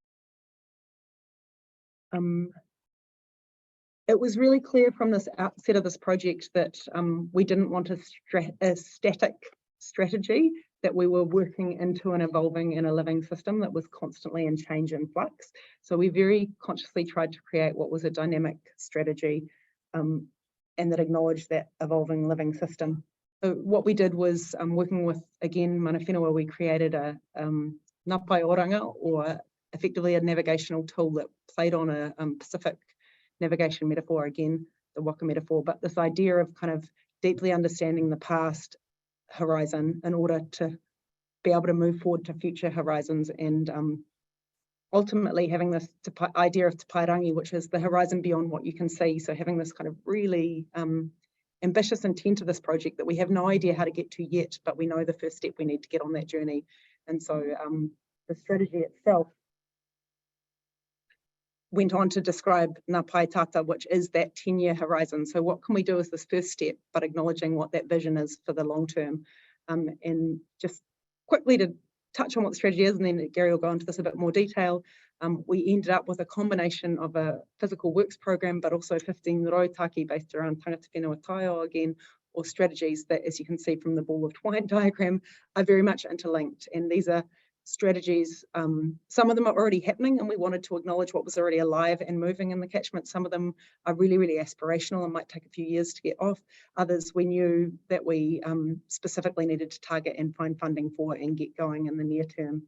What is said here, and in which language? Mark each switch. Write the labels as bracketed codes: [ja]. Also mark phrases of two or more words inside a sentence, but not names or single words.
[en] It was really clear from this outset of this project that we didn't want a static strategy, that we were working into an evolving and a living system that was constantly in change and flux. So we very consciously tried to create what was a dynamic strategy and that acknowledged that evolving living system. So what we did was working with, again, [mi] mana whenua, [en] we created a Whakaoranga, or effectively a navigational tool that played on a Pacific navigation metaphor, again, the waka metaphor, but this idea of kind of deeply understanding the past horizon in order to be able to move forward to future horizons, and ultimately having this idea of [mi] te pairangi, [en] which is the horizon beyond what you can see. So having this kind of really ambitious intent of this project that we have no idea how to get to yet, but we know the first step we need to get on that journey. And so the strategy itself went on to describe [mi] ngā pai tata, [en] which is that 10-year horizon. So what can we do as this first step, but acknowledging what that vision is for the long term. And just quickly to touch on what the strategy is, and then Gary will go into this a bit more detail. We ended up with a combination of a physical works program, but also 15 rotaki based around [mi] tangata whenua taio [en] again, or strategies that, as you can see from the ball of twine diagram, are very much interlinked. And these are strategies, some of them are already happening and we wanted to acknowledge what was already alive and moving in the catchment. Some of them are really, really aspirational and might take a few years to get off. Others we knew that we specifically needed to target and find funding for and get going in the near term.